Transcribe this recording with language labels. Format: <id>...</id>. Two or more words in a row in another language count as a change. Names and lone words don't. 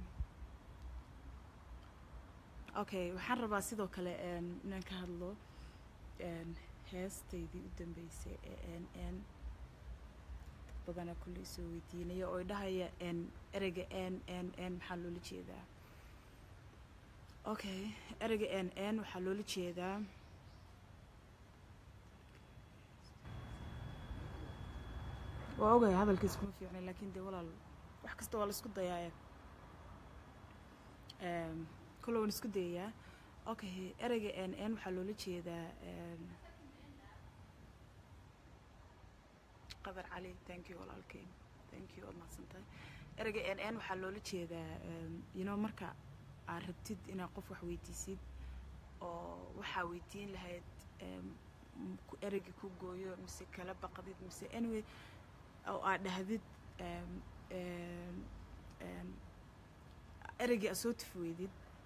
<so>okay waxaan rabaa sidoo kale inaan ka hadlo heestaydii u dambeysay ee dad badana kulley soo weydiinaya oo dhahaya ereyga maxaa loola jeedaa okay ereyga waxaa loola jeedaa waa ogahay hadalkiis kuma fiicnay laakiin dee walaal wax kasta waa la isku dayaa kulle waan isku dayayaa okay ereyga waxaa loola jeedaa qadar cali thank you walaalkeen</so> <en>thank you</en> <so>waad mahadsantahay ereyga waxaa loola jeedaa</so> <en>you know</en> <so>marka aad rabtid inaad qof wax weydiisid oo waxaa weydiin lahayd ereyga ku gooyo mise kala baqdid mise anyway oo aad dhahdid ereygii aad soo tufweydid</so>